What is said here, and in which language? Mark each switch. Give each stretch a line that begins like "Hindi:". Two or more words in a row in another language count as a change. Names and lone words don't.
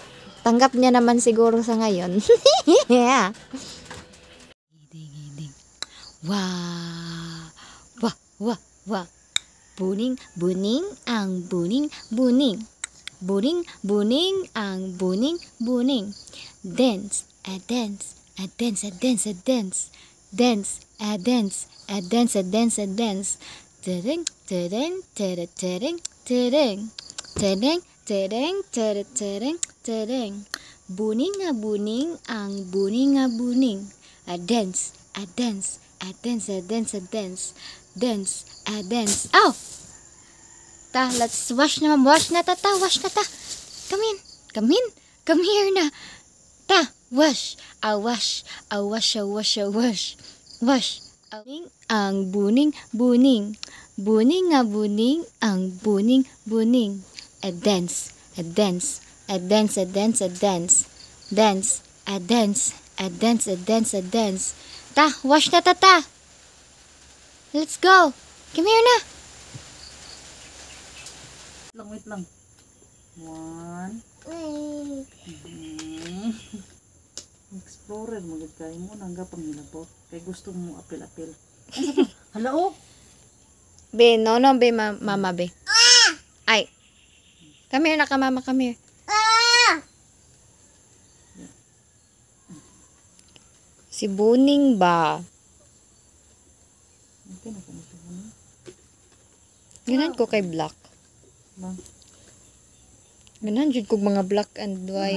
Filipino: Tanggap niya naman siguro sa ngayon.
English: Yeah. Wah. Wah, wah, wah. Buning, buning, ang buning, buning. Buning, buning, ang buning, buning. Dance, a dance, a dance, a dance, a dance. Dance, a dance, a dance, a dance, a dance. Tereng, tereng, tereng, tereng, tereng. Tereng, tereng, tereng, tereng, tereng. Buning, ang buning, a buning. A dance, a dance, a dance, a dance, a dance. Dance, dance. Ow! Ta, let's wash na. Wash
Cebuano: na ta.
English: Wash
Cebuano: na ta.
English: Come in. Come in. Come here na. Ta, wash. Wash. Wash, wash, wash. Wash. Ang buning, buning. Buning, buning, ang buning, buning. A dance. A dance. A dance, a dance, a dance. Dance. A dance. A dance, a dance, a dance. Ta, wash
Cebuano: na ta.
English: Let's go. Come here na. Wait lang. One.
Hiligaynon: Explorer mo gid kay mo nang gapang hilabot. Kay gusto mo apil-apil.
English: Hello? Be, no, be, mama, be. Ay. Come here na ka, mama, come here.
Hiligaynon: Si Buning ba?
Filipino: Okay na kung ito.
Cebuano: Ganan ko kay black. Bang. Ganan jud kog mga
English: black and white.